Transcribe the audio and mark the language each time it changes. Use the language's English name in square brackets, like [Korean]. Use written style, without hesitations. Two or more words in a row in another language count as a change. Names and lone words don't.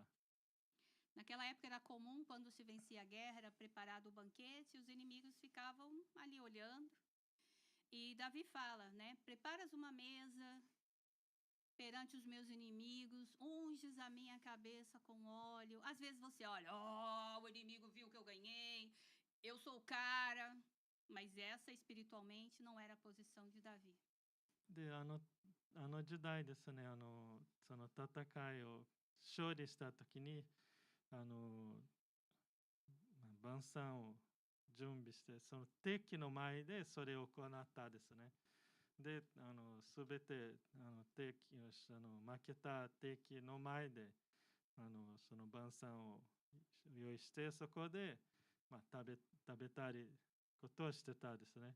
[Portuguese] Naquela época era comum, quando se vencia a guerra, era preparado o banquete e os inimigos ficavam ali olhando. E Davi fala, né? Preparas uma mesa perante os meus inimigos, unges a minha cabeça com óleo. Às vezes você olha, o inimigo viu que eu ganhei, eu sou o cara. Mas essa espiritualmente não era a posição de Davi. [Japanese] で、時代ですね、その戦いを勝利した時に晩餐を準備して、その敵の前でそれを行ったですね。で、すべて負けた敵の前でその晩餐を用意して、そこで、食べたりことをしてたですね。